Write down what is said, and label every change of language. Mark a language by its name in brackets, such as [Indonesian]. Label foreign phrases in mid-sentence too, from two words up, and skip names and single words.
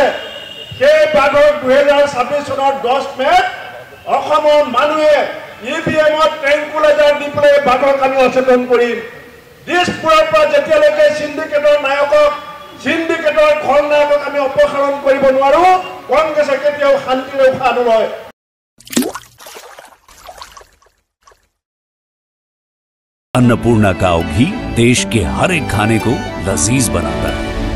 [Assamese] সেই বাঘক 2026 চনৰ 10 মেত অসমৰ মানুহে EVM-ত টেংকুলেজাৰ দি পেলাই বাঘক আমি সচেতন কৰিম। দিছপুৰৰ পৰা যেতিয়ালৈকে সিন্ডিকেটৰ নায়কক, সিন্ডিকেটৰ খলনায়কক আমি অপসাৰণ কৰিব নোৱাৰো, কংগ্ৰেছে কেতিয়াও শান্তিৰে উশাহ নলয়। [Hindi] अन्नपूर्णा काव घी देश के हर एक खाने को लजीज बनाता है।